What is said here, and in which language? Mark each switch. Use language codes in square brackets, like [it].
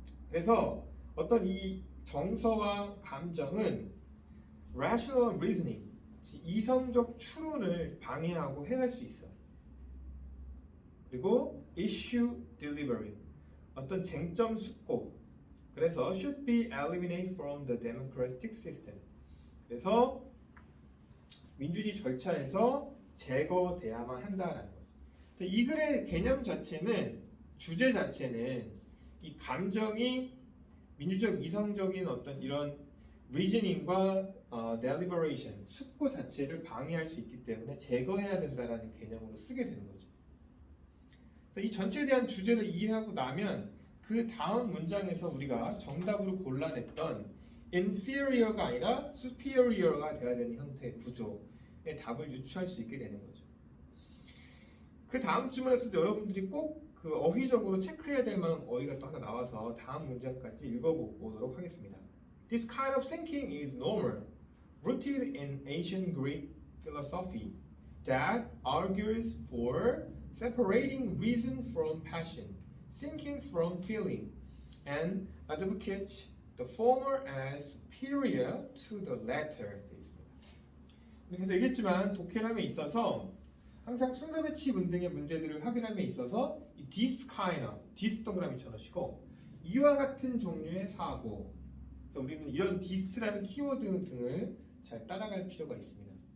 [ko] 그래서 어떤 이 정서와 감정은 [en] rational reasoning, [ko] 이성적 추론을 방해하고 해할 수 있어. 그리고 [en] issue delivery, [ko] 어떤 쟁점 숙고. [en] 그래서 should be eliminated from the democratic system. [ko] 그래서 민주주의 절차에서 제거돼야만 한다라는 거죠. 그래서 이 글의 개념 자체는 주제 자체는 이 감정이 민주적 이성적인 어떤 이런 reasoning과 deliberation 숙고 자체를 방해할 수 있기 때문에 제거해야 된다라는 개념으로 쓰게 되는 거죠. 그래서 이 전체에 대한 주제를 이해하고 나면 그 다음 문장에서 우리가 정답으로 골라냈던 inferior가 아니라 superior가 되어야 되는 형태의 구조의 답을 유추할 수 있게 되는 거죠. 그 다음 주문에서도 여러분들이 꼭 그 어휘적으로 체크해야 될 만한 어휘가 또 하나 나와서 다음 문장까지 읽어보도록 하겠습니다. [en] This kind of thinking is normal, rooted in ancient Greek philosophy that argues for separating reason from passion, thinking from feeling, and advocates the former as superior to the latter. [ko] 그래서 얘기했지만 독해람에 있어서 항상 순서 배치 등의 문제들을 확인함에 있어서 이 [en] this kind of, [ko] this 동그라미 쳐놓으시고 이와 같은 종류의 사고. 그래서 우리는 이런 this라는 키워드 등을 잘 따라갈 필요가 있습니다.